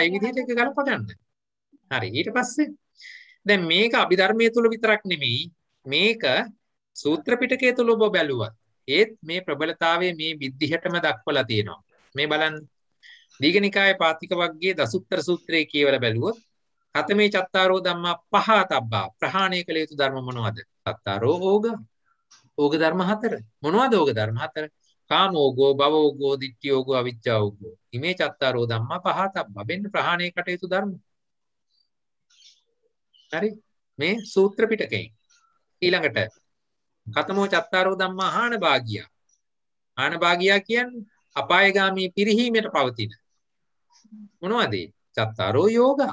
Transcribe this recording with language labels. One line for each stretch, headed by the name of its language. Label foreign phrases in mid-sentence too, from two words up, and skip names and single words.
Sinhala: ඒ විදිහට එක ගලප ගන්න. හරි. ඊට පස්සේ දැන් මේක අභිධර්මයේ තුල විතරක් නෙමෙයි මේක සූත්‍ර පිටකයේ තුල ඔබ බැලුවා. ඒත් මේ ප්‍රබලතාවයේ මේ විදිහටම දක්වලා තියෙනවා. මේ බලන්න. දීඝනිකායේ පාතික වර්ගයේ දසුත්තර සූත්‍රයේ කියවලා බැලුවොත්
Pali: කතමේ චත්තාරෝ ධම්මා පහතබ්බා
Sinhala: ප්‍රහාණය කළ යුතු ධර්ම මොනවද? චත්තාරෝ ඕග ධර්ම හතර. මොනවද ඕග ධර්ම හතර?
Pali: කාමෝගෝ, භවෝගෝ, දිට්ඨියෝගෝ, අවිජ්ජාෝගෝ. ඉමේ චත්තාරෝ ධම්මා පහතබ්බා.
Sinhala: වෙන්න ප්‍රහාණය කට යුතු ධර්ම. හරි? මේ සූත්‍ර පිටකයෙන්.
Pali: ඊළඟට කතමෝ චත්තාරෝ ධම්මා හාන භාගියා. හාන භාගියා
Sinhala: කියන්නේ අපායගාමී පිරිහීමට පවතින.
Pali: මොනවද? චත්තාරෝ යෝගා.